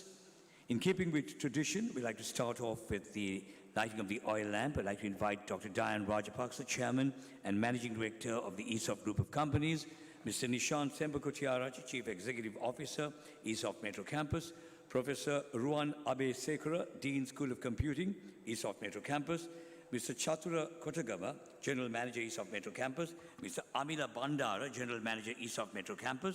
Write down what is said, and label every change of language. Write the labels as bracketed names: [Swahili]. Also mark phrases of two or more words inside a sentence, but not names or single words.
[English] In keeping with tradition, we'd like to start off with the lighting of the oil lamp. I'd like to invite Dr. Diane Rajapaksa, Chairman and Managing Director of the ESOFT Group of Companies, Mr. Nishant Sembakotiarachi, Chief Executive Officer, ESOFT Metro Campus, Professor Ruan Abe Sekara, Dean School of Computing, ESOFT Metro Campus, Mr. Chatura Kotagama, General Manager, ESOFT Metro Campus, Mr. Amila Bandara, General Manager, ESOFT Metro Campus,